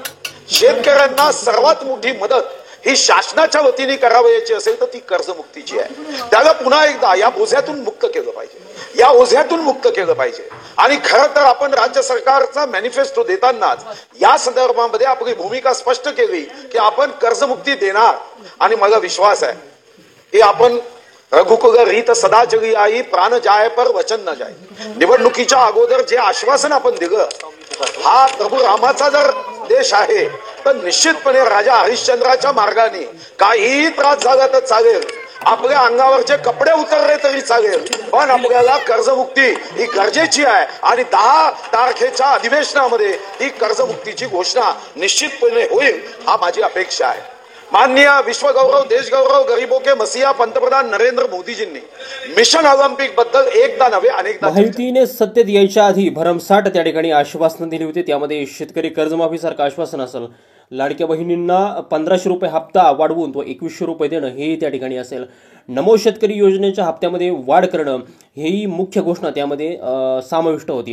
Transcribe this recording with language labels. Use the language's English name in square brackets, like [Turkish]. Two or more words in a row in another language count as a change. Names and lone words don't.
[Marathi] शेतकऱ्यांना सर्वात मोठी मदत ही शासनाच्या वतीने करावयाची असेल तर ती कर्जमुक्तीची आहे. त्याला पुन्हा एकदा या बोझ्यातून मुक्त केलं पाहिजे, या ओझ्यातून मुक्त केलं पाहिजे. आणि खरं तर आपण राज्य सरकारचा मॅनिफेस्टो देतानाच या संदर्भामध्ये आपली भूमिका स्पष्ट केली की आपण कर्जमुक्ती देणार आणि मला विश्वास आहे की आपण [Hindi] रघुकुल रीत सदा चली आई प्राण जाय पर वचन न जाय. [Marathi] निवडणुकीच्या अगोदर जे आश्वासन आपण दिलं, हा प्रभू रामाचा जर देश आहे तर निश्चितपणे राजा हरिश्चंद्राच्या मार्गाने काही त्रास झाला तर चालेल, आपल्या अंगावरचे कपडे उतरले तरी चालेल, पण आपल्याला कर्जमुक्ती ही गरजेची आहे आणि 10 तारखेच्या अधिवेशनामध्ये ही कर्जमुक्तीची घोषणा निश्चितपणे होईल. हा माझी अपेक्षा आहे. माननीय विश्वगौरव देशगौरव [Hindi] गरीबों के मसीहा [Marathi] पंतप्रधान नरेंद्र मोदीजींनी मिशन ऑलिम्पिक बद्दल एकदा नव्हे अनेकदा महायुतीने सत्तेत यायच्या आधी भरमसाठ त्या ठिकाणी आश्वासनं दिली होती. त्यामध्ये शेतकरी कर्जमाफीसारखं आश्वासन असेल, लाडक्या बहिणींना 1,500 रुपये हप्ता वाढवून तो 2,100 रुपये देणं हे त्या ठिकाणी असेल, नमो शेतकरी योजनेच्या हप्त्यामध्ये वाढ करणं हेही मुख्य घोषणा त्यामध्ये समाविष्ट होती.